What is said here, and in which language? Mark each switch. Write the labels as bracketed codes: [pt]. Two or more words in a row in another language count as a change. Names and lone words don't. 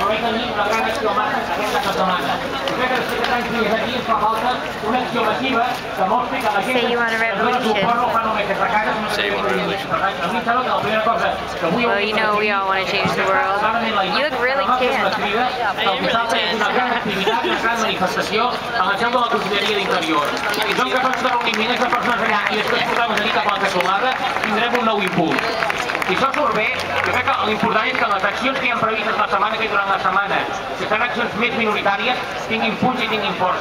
[ca] però hem tenir una gran acció massa aquesta setmana. Jo crec que després de tants dies aquí ens fa falta una acció massiva que mostri que la gent que dona suport no fa només entre cases, sinó que a mi em sembla que la primera cosa que avui... [en] Well, you know, we all want to change the world. You look really tan. [ca] El dissabte és una gran activitat, una gran manifestació en el seu de la Conselleria d'Interior. I som capaços de reunir milers de persones allà i després portar-nos allí cap a la Casolada, tindrem un nou impuls. Si això surt bé, jo crec que l'important és que les accions que hi ha previstes la setmana que durant la setmana, que seran accions més minoritàries, tinguin punts i tinguin força.